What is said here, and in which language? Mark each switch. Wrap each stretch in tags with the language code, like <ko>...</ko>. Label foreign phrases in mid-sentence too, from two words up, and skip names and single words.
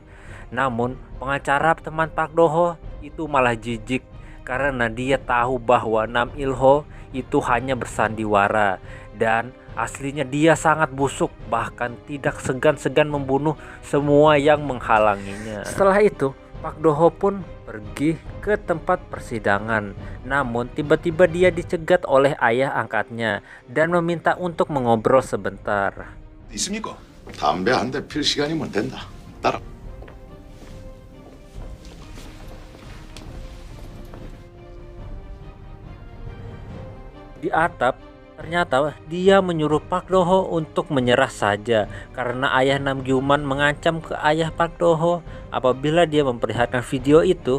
<id>Namun pengacara teman Pak Do-ho itu malah jijik karena dia tahu bahwa Nam Il-ho itu hanya bersandiwara dan aslinya dia sangat busuk, bahkan tidak segan-segan membunuh semua yang menghalanginya. Setelah itu Pak Do-ho pun pergi ke tempat persidangan. Namun tiba-tiba dia dicegat oleh ayah angkatnya dan meminta untuk mengobrol sebentar.</id> <ko>있습니까? 담배 한 대 필 시간이면 된다. 따라.</ko> <id>Di atap, ternyata dia menyuruh Pak Do-ho untuk menyerah saja karena ayah Nam Gyu-man mengancam ke ayah Pak Do-ho apabila dia memperlihatkan video itu.</id>